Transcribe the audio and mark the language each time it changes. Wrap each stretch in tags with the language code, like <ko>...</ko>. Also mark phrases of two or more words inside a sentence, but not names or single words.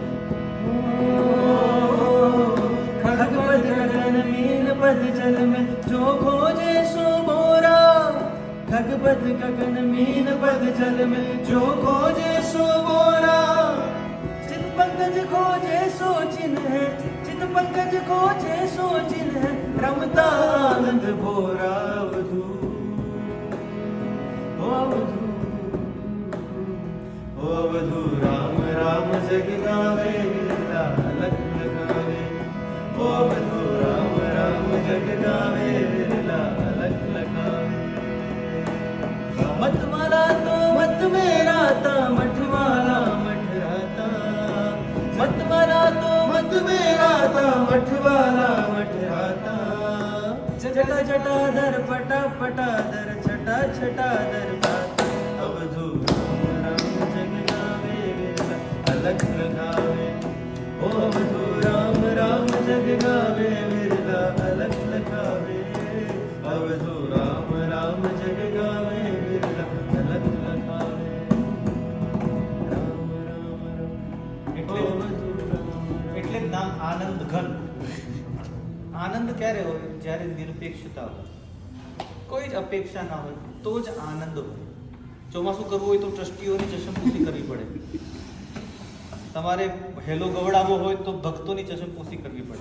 <hi>खग पद गगन मीन पद जल में जो खोजे सो मोरा खग पद गगन मीन पद जल में जो खोजे सो मोरा चित पंकज खोजे सो चिन्ह है चित पंकज खोजे सो चिन्ह है रमता आनंद भोरा अवधू अवधू अवधू राम राम जग गावे बिरला अलग लगावे अवधू राम राम जग गावे बिरला अलग लगावे मत वाला तो मत मेरा था मठ वाला मठ राता मत वाला तो मत मेरा था मठ वाला मठ राता जटा जटा दर पटा पटा दर छटा छटा दर बाता अवधू राम जग गावे बिरला अलग लगावे अवधू राम राम जग गावे बिरला अलग लगावे अवधू राम राम जग गावे बिरला अलग लगावे राम राम राम</hi> <gu>એટલે જ નામ આનંદ ઘન. આનંદ ક્યારે હોય? જ્યારે નિરપેક્ષતા હોય, કોઈ જ અપેક્ષા ના હોય તો જ આનંદ હોય. ચોમાસું કરવું હોય તો ટ્રસ્ટીઓની ચશમપોશી કરવી પડે. તમારે હેલો ગવડાવવો હોય તો ભક્તોની ચશમપોશી કરવી પડે.</gu>